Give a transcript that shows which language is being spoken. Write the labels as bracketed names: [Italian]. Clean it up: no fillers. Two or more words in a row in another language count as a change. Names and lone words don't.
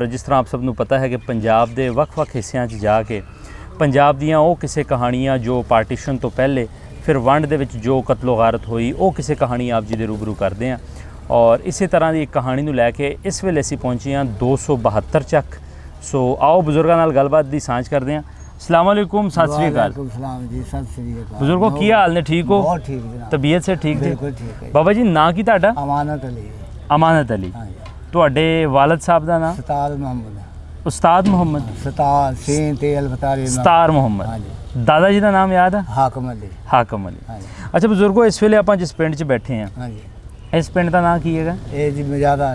[Punjabi] ਜਿਸ ਤਰ੍ਹਾਂ ਆਪ ਸਭ ਨੂੰ ਪਤਾ ਹੈ ਕਿ ਪੰਜਾਬ ਦੇ ਵੱਖ-ਵੱਖ ਹਿੱਸਿਆਂ 'ਚ ਜਾ ਕੇ ਪੰਜਾਬ ਦੀਆਂ ਉਹ ਕਿਸੇ ਕਹਾਣੀਆਂ ਜੋ ਪਾਰਟੀਸ਼ਨ ਤੋਂ ਪਹਿਲੇ ਫਿਰ ਵੰਡ ਦੇ ਵਿੱਚ ਜੋ ਕਤਲੋ ਗਾਰਤ ਹੋਈ ਉਹ ਕਿਸੇ ਕਹਾਣੀ ਆਪ ਜੀ ਦੇ ਰੂਬਰੂ ਕਰਦੇ ਹਾਂ ਔਰ ਇਸੇ ਤਰ੍ਹਾਂ ਦੀ ਇੱਕ ਕਹਾਣੀ ਨੂੰ ਲੈ ਕੇ ਇਸ ਵੇਲੇ ਅਸੀਂ ਪਹੁੰਚੇ ਹਾਂ 272 ਚੱਕ ਸੋ ਆਓ ਬਜ਼ੁਰਗਾਂ ਨਾਲ ਗੱਲਬਾਤ ਦੀ ਸਾਂਝ ਕਰਦੇ ਹਾਂ [Arabic] السلام عليكم [Punjabi] ਸਤ ਸ੍ਰੀ ਅਕਾਲ ਜੀ ਸਤ ਸ੍ਰੀ ਅਕਾਲ ਬਜ਼ੁਰਗੋ ਕੀ ਹਾਲ ਨੇ ਠੀਕ ਹੋ ਬਹੁਤ ਠੀਕ ਜਨਾਬ ਤਬੀਅਤ ਸੇ ਠੀਕ ਬਿਲਕੁਲ ਠੀਕ ਹੈ ਬਾਬਾ ਜੀ ਨਾਂ ਕੀ ਤੁਹਾਡਾ अमानत अली अमानत अली ਹਾਂ ਜੀ ਤੁਹਾਡੇ ਵਾਲਦ ਸਾਹਿਬ ਦਾ ਨਾਮ सतार मोहम्मद ਉਸਤਾਦ ਮੁਹੰਮਦ ਸਤਾਰ ਸੀਨ ਤੇ ਅਲਫਤਾਰੀ ਸਤਾਰ ਮੁਹੰਮਦ। ਹਾਂਜੀ ਦਾਦਾ ਜੀ ਦਾ ਨਾਮ ਯਾਦ ਆ? ਹਾਕਮ ਅਲੀ। ਹਾਕਮ ਅਲੀ। ਹਾਂਜੀ ਅੱਛਾ ਬਜ਼ੁਰਗੋ, ਇਸ ਵੇਲੇ ਆਪਾਂ ਜਿਸ ਪਿੰਡ 'ਚ ਬੈਠੇ ਹਾਂ, ਹਾਂਜੀ ਇਸ ਪਿੰਡ ਦਾ ਨਾਮ ਕੀ ਹੈਗਾ? ਇਹ ਜੀ ਮਜਾਦਾ,